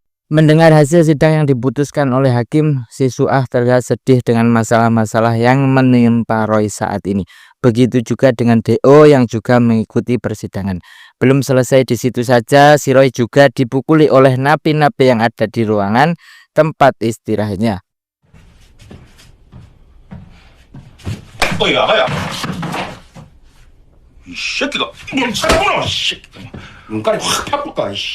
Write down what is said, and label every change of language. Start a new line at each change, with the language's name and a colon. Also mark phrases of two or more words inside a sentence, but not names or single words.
Indonesian: Mendengar hasil sidang yang diputuskan oleh hakim, si Suah terlihat sedih dengan masalah-masalah yang menimpa Roy saat ini. Begitu juga dengan DO yang juga mengikuti persidangan. Belum selesai di situ saja, si Roy juga dipukuli oleh napi-napi yang ada di ruangan tempat istirahatnya.
Korean: 어이 아가야. 이 새끼가 멈춰라. 이 새끼가 눈깔이 확 파볼까.